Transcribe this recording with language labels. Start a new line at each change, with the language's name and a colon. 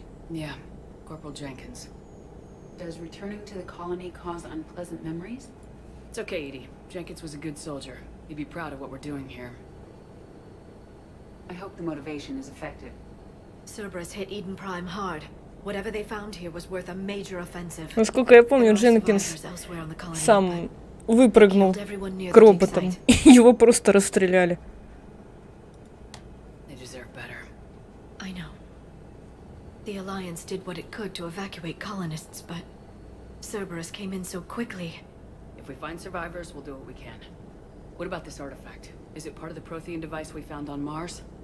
English: Yeah, Corporal Jenkins. Does returning to the colony cause unpleasant memories? It's okay, Edie. Jenkins was a good soldier. He'd be proud of what we're doing here. I hope the motivation is effective. Cerberus hit Eden Prime hard. Whatever they found here was worth a major offensive.
Russian: Насколько я помню, Дженкинс сам выпрыгнул к роботам. Его просто расстреляли.
English: I know. The Alliance did what it could to evacuate colonists, but Cerberus came in so quickly. If we find survivors, we'll do what we can. What about this artifact? Is it part of the Prothean device we found on Mars?